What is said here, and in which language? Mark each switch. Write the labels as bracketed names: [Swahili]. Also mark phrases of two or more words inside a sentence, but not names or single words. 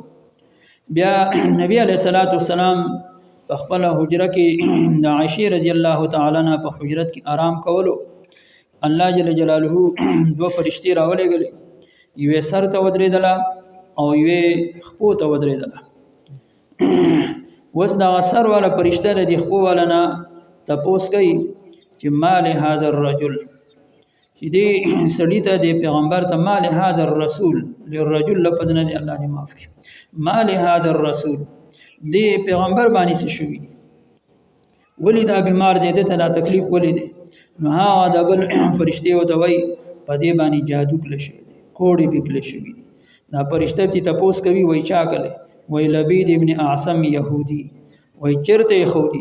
[Pashto] بیا نبی [Arabic] علیه الصلاۃ والسلام [Pashto] په خپله حجره کې د عایشې [Arabic] رضی الله تعالی عنها [Pashto] په حجرت کې آرام کولو. [Arabic] الله جل جلاله [Pashto] دوه فرشتې راولېږلې، یوې سر ته ودرېدله او یوې خپو ته ودرېدله. اوس دغه سر والا فرشته د دې خپو والا نه تپوس کوي چې [Arabic] ما لهذا الرجل، [Pashto] چې دې سړي ته د پیغمبر ته [Arabic] ما لهذا الرسول، [Pashto] للرجل لفظ نه دی، الله دې معاف کړي، [Arabic] ما لهذا الرسول، [Pashto] دې پیغمبر باندې څه شوي دي، ولې دا بیمار دی، دته دا تکلیف ولې دی؟ نو هغه د بل فرشتې ورته وایي په دې باندې جادو کړی شوی دی، کوړې پې کړی شوي دي. دا فرشته چې تپوس کوي وایي چا کړی؟ وایي لبید ابن اعصم یهودي، وایي چېرته یې ښودي؟